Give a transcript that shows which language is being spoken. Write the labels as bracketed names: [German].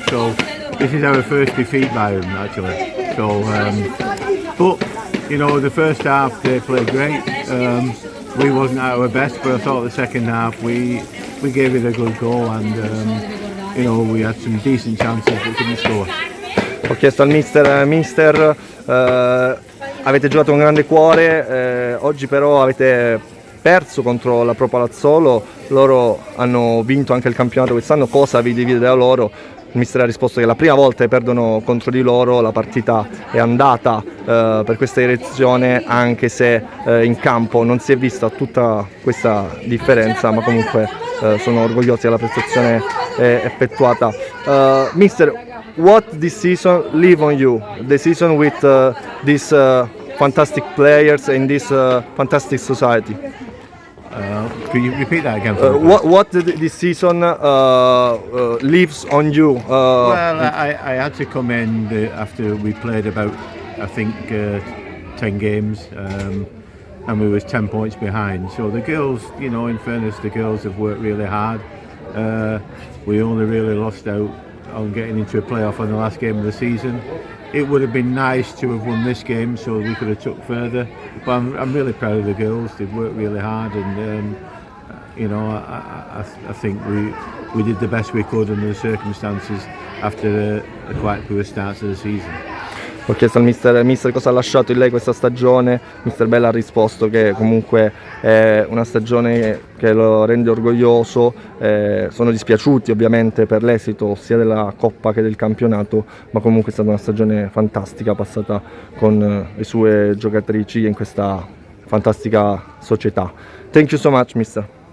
[English] So this is our first defeat by them actually. So, but you know, the first half they played great. We wasn't at our best, but I thought the second half we gave it a good go, and you know, we had some decent chances but couldn't score. [Italian] Ho chiesto al mister, avete giocato con grande cuore, oggi però avete perso contro la Pro Palazzolo, loro hanno vinto anche il campionato quest'anno, cosa vi divide da loro? il mister ha risposto che la prima volta che perdono contro di loro la partita è andata per questa direzione, anche se in campo non si è vista tutta questa differenza, ma comunque sono orgogliosi della prestazione effettuata. [English] Mister, what this season leave on you? The season with these fantastic players in this fantastic society. Could you repeat that again? What this season leaves on you? Well, I had to come in after we played about, I think, 10 games, and we was 10 points behind. So the girls, you know, in fairness, the girls have worked really hard. We only really lost out on getting into a playoff on the last game of the season. It would have been nice to have won this game so we could have took further, but I'm really proud of the girls. They've worked really hard, and you know, I think we did the best we could under the circumstances after a quite poor start to the season. [Italian] Ho chiesto al mister cosa ha lasciato in lei questa stagione. Mister Bell ha risposto che comunque è una stagione che lo rende orgoglioso. Sono dispiaciuti ovviamente per l'esito sia della Coppa che del campionato, ma comunque è stata una stagione fantastica passata con le sue giocatrici in questa fantastica società. [English] Thank you so much, mister.